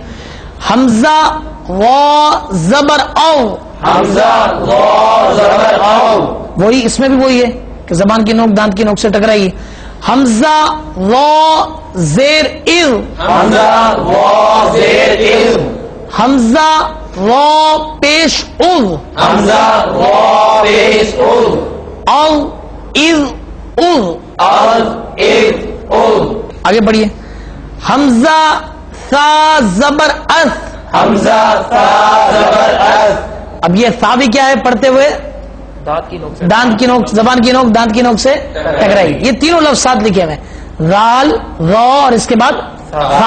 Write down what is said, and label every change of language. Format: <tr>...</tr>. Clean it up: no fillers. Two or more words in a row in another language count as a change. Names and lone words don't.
<ur>حمزہ و زبر او. حمزہ و زبر او. وہی اس میں بھی وہی ہے کہ زبان کی نوک دانت کی نوک سے ٹکرائی. حمزہ و زیر از. حمزہ و زیر از. حمزہ و پیش از. حمزہ و پیش از. او از از. از از از. آگے پڑھیے. حمزہ سا زبر اس. حمزہ سا زبر از. اب یہ سا بھی کیا ہے پڑھتے ہوئے؟ دانت کی نوک، زبان کی نوک دانت کی نوک سے ٹکرائی. یہ تینوں لفظ ساتھ لکھے ہوئے، ذال را اور اس کے بعد سا.</ur>